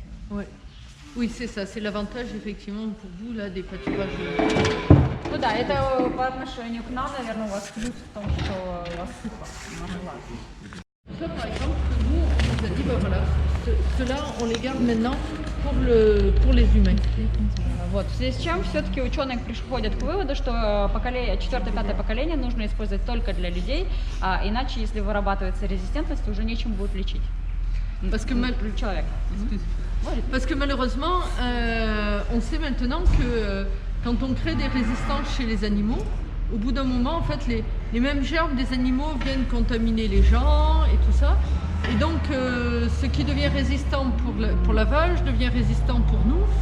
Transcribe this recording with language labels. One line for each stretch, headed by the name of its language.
French: Ouais. Oui, c'est ça, c'est l'avantage effectivement pour vous là des pâturages.
Russian: Ну да, это по отношению к нам, наверное, у вас плюс в том, что у вас сухо на глаз.
French: Ça, par exemple, nous, on nous a dit, ben voilà, ceux-là, on les garde maintenant pour les humains.
Russian: Вот. В связи с чем все-таки ученые приходят к выводу, что 4-5 поколение нужно использовать только для людей, а иначе, если вырабатывается резистентность, уже нечем будет лечить.
French: Parce que,
Russian: Человек.
French: parce que malheureusement, on sait maintenant que quand on crée des résistances chez les animaux, au bout d'un moment, en fait, les mêmes germes des animaux viennent contaminer les gens et tout ça. Et donc, ce qui devient résistant pour la vache devient résistant pour nous.